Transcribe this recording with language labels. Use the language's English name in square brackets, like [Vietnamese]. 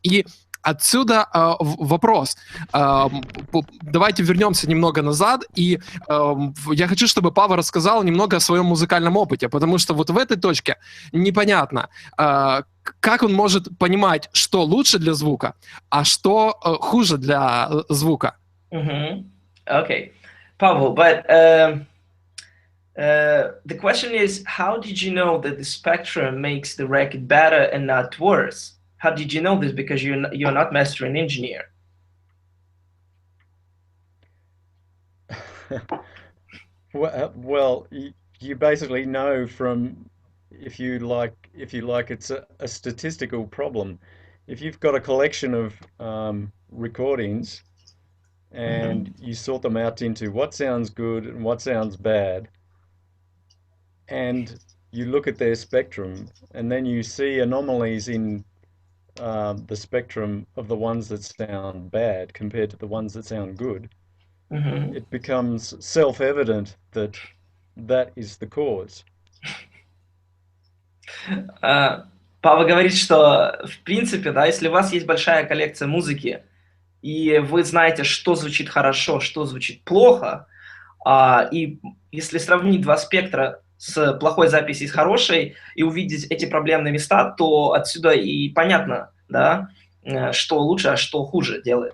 [Russian] И отсюда вопрос. Давайте вернемся немного назад, и я хочу, чтобы Пааво рассказал немного о своем музыкальном опыте, потому что вот в этой точке непонятно, как он может понимать, что лучше для звука, а что хуже для звука. [English] Okay, Paavo, but the question is, how did you know that the spectrum makes the record better and not worse? How did you know this? Because you're not mastering engineer. Well, you basically know from, if you like, it's a statistical problem. If you've got a collection of recordings and you sort them out into what sounds good and what sounds bad, and you look at their spectrum, and then you see anomalies in the spectrum of the ones that sound bad compared to the ones that sound good, it becomes self-evident that that is the cause. [Russian] Пааво говорит, что в принципе, да, если у вас есть большая коллекция музыки, и вы знаете, что звучит хорошо, что звучит плохо, и если сравнить два спектра с плохой записью и с хорошей, и увидеть эти проблемные места, то отсюда и понятно, да, что лучше, а что хуже делает.